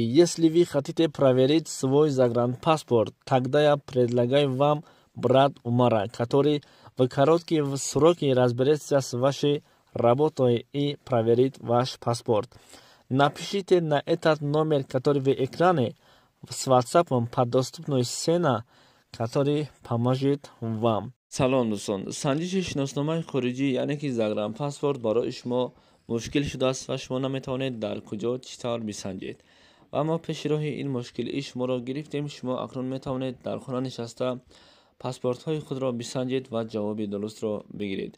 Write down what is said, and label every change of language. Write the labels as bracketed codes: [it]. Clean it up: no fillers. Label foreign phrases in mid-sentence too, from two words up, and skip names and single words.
[ru] Если вы хотите проверить свой загранпаспорт, тогда я предлагаю вам брат Умара, который в короткие сроки разберется с вашей работой и проверит ваш паспорт. Напишите на этот номер, который в экране, с WhatsApp по доступной сцене, который поможет вам. [fa] سلام دوستان، سنجش شناسنامه خارجی یعنی که загранпаспорт برای شما مشکل شده است و شما نمیتوانید در کجا چطور بسنجید. و اما پیش راه این مشکل شما را گرفتیم. شما اکنون میتوانید در خانه نشسته پاسپورت های خود را بسنجید و جواب درست را بگیرید.